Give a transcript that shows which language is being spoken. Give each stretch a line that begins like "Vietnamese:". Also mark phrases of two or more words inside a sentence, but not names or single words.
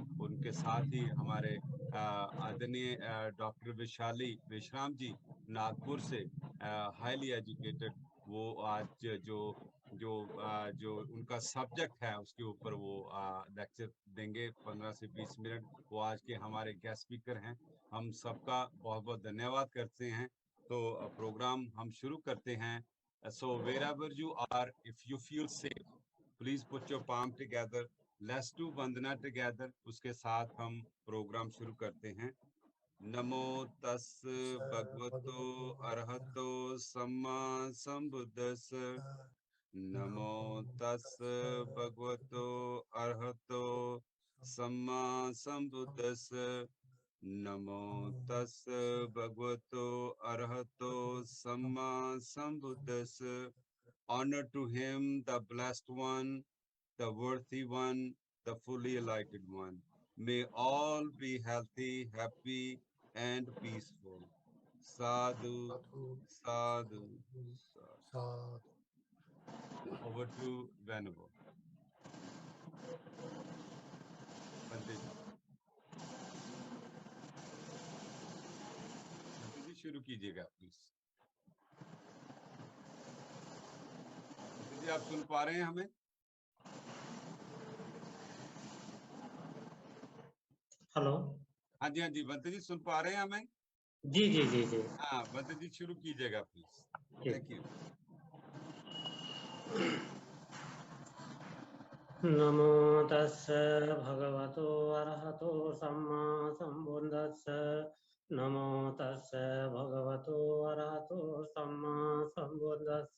Hindi: उनके साथ ही हमारे आदरणीय डॉक्टर विशाली विश्राम जी नागपुर से
English: highly educated,
Hindi: वो आज जो उनका सब्जेक्ट है उसके ऊपर वो लेक्चर देंगे 15 से 20 मिनट। वो आज के हमारे गेस्ट स्पीकर हैं। हम सबका बहुत बहुत धन्यवाद करते हैं। तो प्रोग्राम हम शुरू करते हैं।
English: So wherever you are, if you feel safe, please put your palm together. Let's do वंदना together.
Hindi: उसके साथ हम प्रोग्राम शुरू करते हैं।
Pali: नमो तस् भगवतो अरहतो सम्मा संबुद्धस्स। नमो तस् भगवतो अरहतो सम्मा संबुद्धस्स। नमो तस् भगवतो अरहतो सम्मा संबुद्धस्स।
English: Honor to him, the blessed one, the worthy one, the fully enlightened one. May all be healthy, happy, and peaceful.
Pali: Sadhu, sadhu, sadhu.
English: Over to Venerable.
Hindi: Bante जी शुरू कीजिएगा प्लीज। जी आप सुन पा रहे हैं हमें? हेलो। हाँ जी बंते जी सुन पा रहे हैं हमें? जी जी जी जी हाँ बंते जी शुरू कीजिएगा प्लीज।
English: thank you.
Pali: नमो तस्स भगवतो अरहतो सम्मा संबुद्धस्स। नमो तस्स भगवतो अरहतो सम्मा संबुद्धस्स।